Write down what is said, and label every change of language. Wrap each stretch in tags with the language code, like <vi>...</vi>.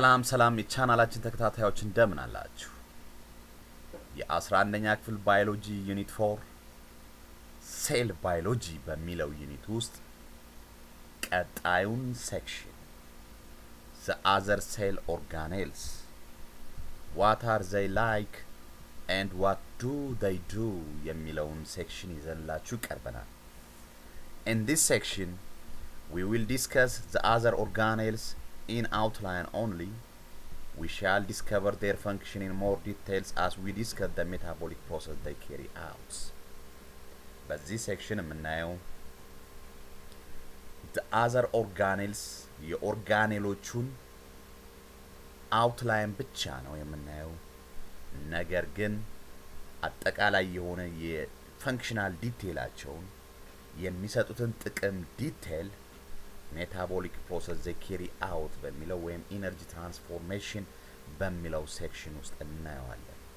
<am>ሰላም የቻናላችን ተከታታዮች እንደምን አላችሁ? የ11ኛ ክፍል ባዮሎጂ ዩኒት 4 ሴል ባዮሎጂ በሚለው ዩኒት ውስጥ ቀጣዩን ሴክሽን</am> <en>the other cell organelles what are they like and what do they do</en> <am>የሚለውን ሴክሽን ይዘንላችሁ ቀርበናል።</am> <en>In this section we will discuss the other organelles in outline only. We shall discover their function in more details as we discuss the metabolic process they carry out.</en> <am>በዚህ ሴክሽን የምናየው</am> <en>the other organelles</en> <am>የኦርጋኔሎቹን outline ብቻ ነው የምናየው። ነገር ግን አጠቃላይ የሆነ የፈንክሽናል ዲቴይላቸውን የሚሰጡትን ጥቅም ዲቴይል</am> <en>metabolic process they carry out</en> <am>በሚለው ወይም energy transformation በሚለው ሴክሽን ውስጥ እናየዋለን።</am>